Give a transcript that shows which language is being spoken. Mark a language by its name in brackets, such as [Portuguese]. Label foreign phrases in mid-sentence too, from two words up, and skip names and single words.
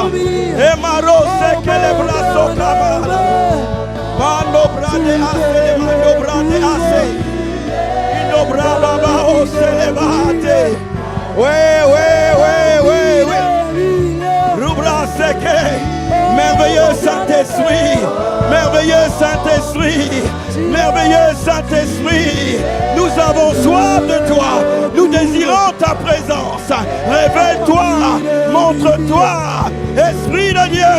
[French] Emaro sekele braso kamala, Mando brade ase, Mando brade ase, Indo brada bao selebate, oui, Rubra seke, merveilleux Saint-Esprit, merveilleux Saint-Esprit, merveilleux Saint-Esprit, nous avons soif de toi, nous désirons ta présence, révèle-toi, montre-toi, Esprit de